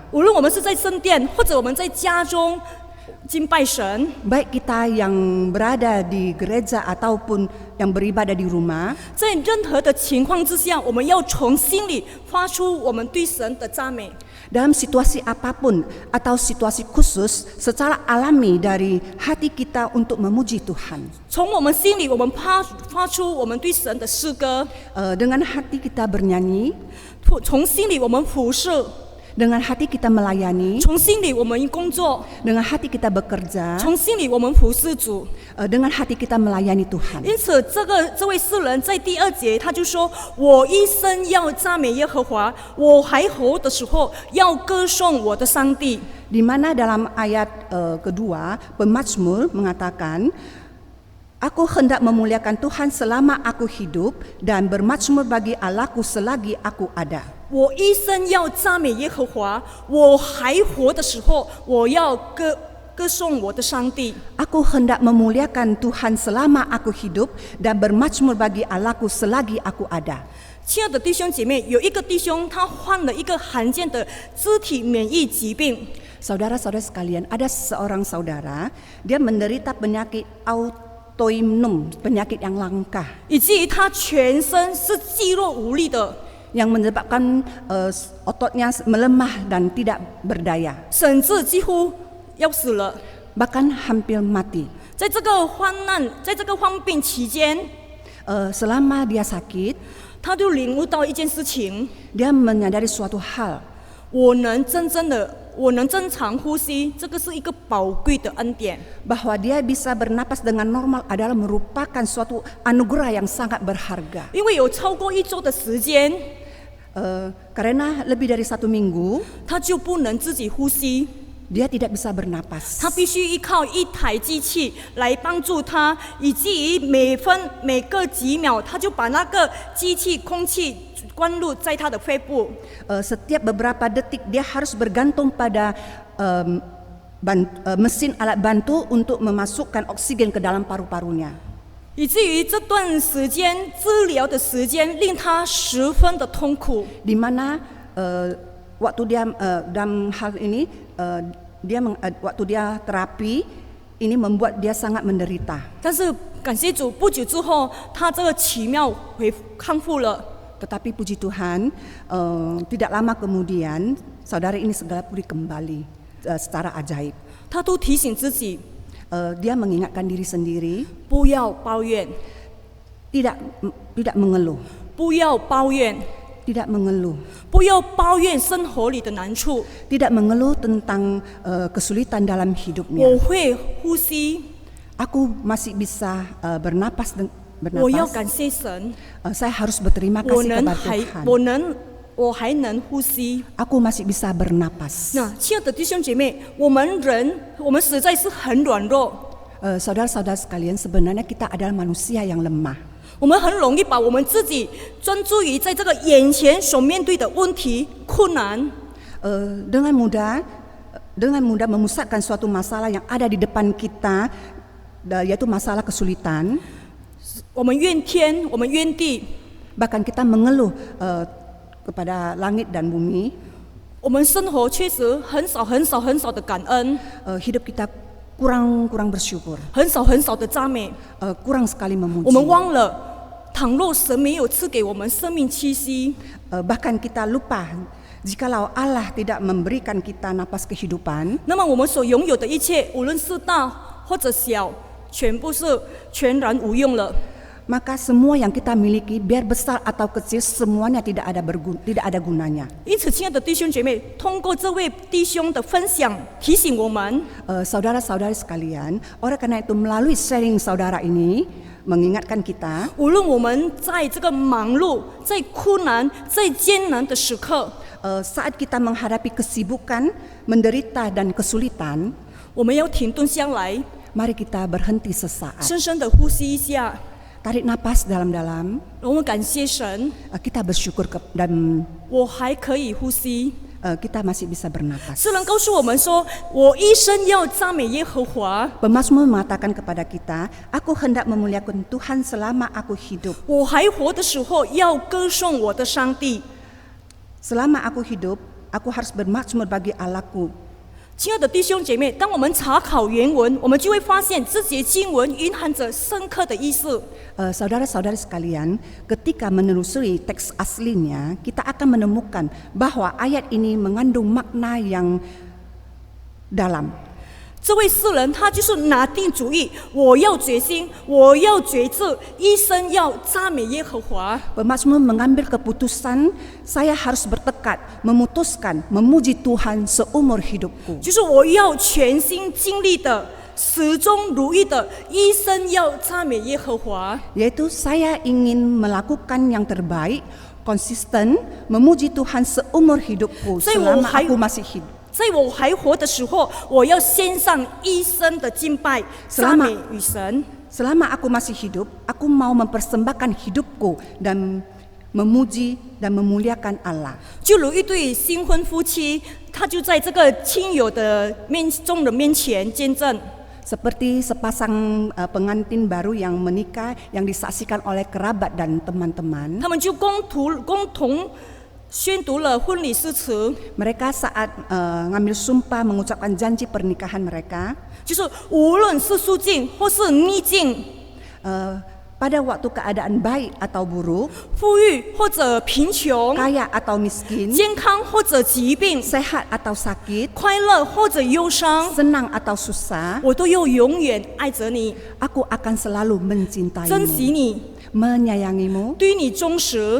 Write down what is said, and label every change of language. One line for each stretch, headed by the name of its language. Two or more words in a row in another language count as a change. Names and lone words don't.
Chinese: 无论我们是在圣殿，或者我们在家中敬拜神，
Indonesian: Baik kita yang berada di gereja ataupun yang beribadah di rumah,
Chinese: 在任何的情况之下，我们要从心里发出我们对神的赞美。
Indonesian: dalam situasi apapun atau situasi khusus secara alami dari hati kita untuk memuji Tuhan.
Chinese: 从我们心里，我们发出我们对神的诗歌；
Indonesian: Dengan hati kita bernyanyi,
Chinese: 从心里我们服侍；
Indonesian: dengan hati kita melayani,
Chinese: 从心里我们工作；
Indonesian: dengan hati kita bekerja,
Chinese: 从心里我们服侍主。
Indonesian: dengan hati kita melayani Tuhan.
Chinese: 因此，这位诗人在第2节他就说：“我一生要赞美耶和华，我还活的时候要歌颂我的上帝。”
Indonesian: Di mana dalam ayat kedua, pemazmur mengatakan, Aku hendak memuliakan Tuhan selama aku hidup dan bermazmur bagi Allahku selagi aku ada.
Chinese: 我一生要赞美耶和华，我还活的时候，我要歌颂我的上帝。
Indonesian: Aku hendak memuliakan Tuhan selama aku hidup dan bermazmur bagi Allahku selagi aku ada.
Chinese: 亲爱的弟兄姐妹，有一个弟兄他患了一个罕见的肢体免疫疾病，
Indonesian: Saudara-saudara sekalian, ada seorang saudara, dia menderita penyakit autoimun, penyakit yang langka,
Chinese: 以至于他全身是肌肉无力的，
Indonesian: yang menyebabkan ototnya melemah dan tidak berdaya,
Chinese: 甚至几乎要死了。
Indonesian: bahkan hampir mati.
Chinese: 在这个患难，在这个患病期间，
Indonesian: Selama dia sakit,
Chinese: 他就领悟到一件事情：
Indonesian: dia menyadari suatu hal,
Chinese: 我能正常呼吸，这个是一个宝贵的恩典。
Indonesian: bahwa dia bisa bernapas dengan normal adalah merupakan suatu anugerah yang sangat berharga.
Chinese: 因为有超过1周的时间，
Indonesian: Karena lebih dari 1 minggu,
Chinese: 他就不能自己呼吸，
Indonesian: dia tidak bisa bernapas.
Chinese: 他必须依靠一台机器来帮助他，以至于每隔几秒，他就把那个机器空气灌入在他的肺部。
Indonesian: Setiap beberapa detik dia harus bergantung pada mesin alat bantu untuk memasukkan oksigen ke dalam paru-parunya.
Chinese: 以至于这段时间治疗的时间令他十分的痛苦。
Indonesian: Di mana waktu dia dalam hal ini waktu dia terapi ini membuat dia sangat menderita.
Chinese: 但是感谢主，不久之后，他这个奇妙康复了。
Indonesian: Tetapi puji Tuhan, tidak lama kemudian saudara ini segera pulih kembali secara ajaib.
Chinese: 他都提醒自己，
Indonesian: Dia mengingatkan diri sendiri,
Chinese: 不要抱怨，
Indonesian: tidak mengeluh,
Chinese: 不要抱怨，
Indonesian: tidak mengeluh,
Chinese: 不要抱怨生活里的难处。
Indonesian: tidak mengeluh tentang kesulitan dalam
Chinese: 我
Indonesian: hidupnya.
Chinese: 会呼吸，
Indonesian: Aku masih bisa bernapas,
Chinese: 我要感谢神，
Indonesian: saya harus berterima
Chinese: 我
Indonesian: kasih
Chinese: 能
Indonesian: kepada
Chinese: 还
Indonesian: Tuhan.
Chinese: 我还能呼吸。
Indonesian: Aku masih bisa bernapas.
Chinese: 那亲爱的弟兄姐妹，我们实在是很软弱，
Indonesian: Saudara-saudara sekalian, sebenarnya kita adalah manusia yang lemah.
Chinese: 我们很容易把我们自己专注于在这个眼前所面对的问题、困难。
Indonesian: Dengan mudah memusatkan suatu masalah yang ada di depan kita, yaitu masalah kesulitan.
Chinese: 我们怨天，我们怨地，
Indonesian: Bahkan kita mengeluh kepada langit dan bumi.
Chinese: 我们生活确实很少的感恩，
Indonesian: Hidup kita kurang bersyukur,
Chinese: 很少的赞美。
Indonesian: kurang sekali
Chinese: 我
Indonesian: memuji.
Chinese: 们忘了，倘若神没有赐给我们生命气息，
Indonesian: Bahkan kita lupa, jikalau Allah tidak memberikan kita napas kehidupan,
Chinese: 那么我们所拥有的一切，无论是大或者小，全部是全然无用了。
Indonesian: maka semua yang kita miliki, biar besar atau kecil, semuanya tidak ada gunanya.
Chinese: 因此，亲爱的弟兄姐妹，通过这位弟兄的分享，提醒我们，
Indonesian: Saudara-saudari sekalian, oleh karena itu melalui sharing saudara ini mengingatkan kita,
Chinese: 无论我们在这个忙碌、在困难、在艰难的时刻，
Indonesian: saat kita menghadapi kesibukan, menderita dan kesulitan,
Chinese: 我们要停顿下来，
Indonesian: mari kita berhenti sesaat,
Chinese: 深深的呼吸一下，
Indonesian: tarik napas dalam-dalam.
Chinese: 我们感谢神，
Indonesian: Kita bersyukur dan
Chinese: 我还可以呼吸。
Indonesian: kita masih bisa bernapas.
Chinese: 诗人告诉我们说：“我一生要赞美耶和华。
Indonesian: Pemazmur mengatakan kepada kita, aku hendak memuliakan Tuhan selama aku hidup.
Chinese: 我还活的时候，要歌颂我的上帝。”
Indonesian: Selama aku hidup, aku harus bermazmur bagi Allahku.
Chinese: 亲爱的弟兄姐妹，当我们查考原文，我们就会发现这节经文蕴含着深刻的意思。
Indonesian: Saudara-saudari sekalian, ketika menelusuri teks aslinya, kita akan menemukan bahwa ayat ini mengandung makna yang dalam.
Chinese: 这位诗人他就是拿定主意，我要决心，我要决志，一生要赞美耶和华。
Indonesian: Pemazmur mengambil keputusan, saya harus bertekad, memutuskan, memuji Tuhan seumur hidupku.
Chinese: 就是我要全心尽力的、始终如一的，一生要赞美耶和华。
Indonesian: Yaitu saya ingin melakukan yang terbaik, konsisten, memuji Tuhan seumur hidupku selama aku masih hidup.
Chinese: 在我还活的时候，我要献上一生的敬拜、赞美与神。
Indonesian: Selama aku masih hidup, aku mau mempersembahkan hidupku dan memuji dan memuliakan Allah.
Chinese: 就如一对新婚夫妻，他就在这个亲友的众人面前见证。
Indonesian: Seperti sepasang pengantin baru yang menikah yang disaksikan oleh kerabat dan teman-teman.
Chinese: 他们就共同宣读了婚礼誓词，
Indonesian: Mereka saat ngambil sumpah mengucapkan janji pernikahan mereka.
Chinese: 就是无论是顺境或是逆境，
Indonesian: Pada waktu keadaan baik atau buruk,
Chinese: 富裕或者贫穷，
Indonesian: kaya atau miskin,
Chinese: 健康或者疾病，
Indonesian: sehat atau sakit,
Chinese: 快乐或者忧伤，
Indonesian: senang atau susah,
Chinese: 我都要永远爱着你，
Indonesian: aku akan selalu
Chinese: 珍惜
Indonesian: mencintaimu,
Chinese: 你，
Indonesian: menyayangimu,
Chinese: 对你忠实，